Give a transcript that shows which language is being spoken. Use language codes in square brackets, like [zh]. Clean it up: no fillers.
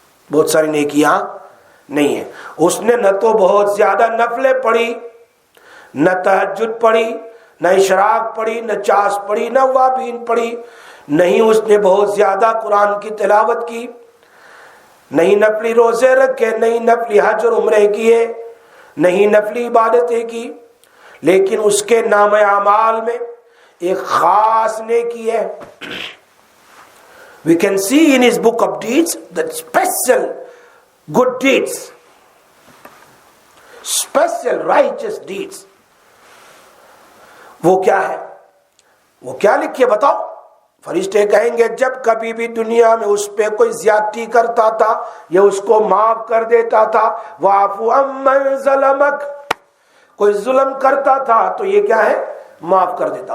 [ur] بہت ساری نیکیاں نہیں ہیں۔ اس نے نہ تو بہت زیادہ نفلیں پڑھی، نہ تہجد پڑھی، نہ اشراق پڑھی، نہ چاس پڑھی، نہ وابین پڑھی، نہیں اس نے بہت زیادہ قرآن کی تلاوت کی، نہیں نفلی روزے رکھے، نہیں نفلی حج اور عمرے کیے، نہیں نفلی عبادتیں کی، لیکن اس کے نام اعمال میں ایک خاص نیکی ہے. [en] We can see in his book of deeds that special good deeds, special righteous deeds. [ur] وہ کیا ہے؟ وہ کیا لکھے بتاؤ؟ فرشتے کہیں گے جب کبھی بھی دنیا میں اس پہ کوئی زیادتی کرتا تھا یا اس کو معاف کر دیتا تھا، [ar] وَاعْفُ عَمَّنْ ظَلَمَكَ، [ur] کوئی ظلم کرتا تھا تو یہ کیا ہے؟ معاف کر دیتا.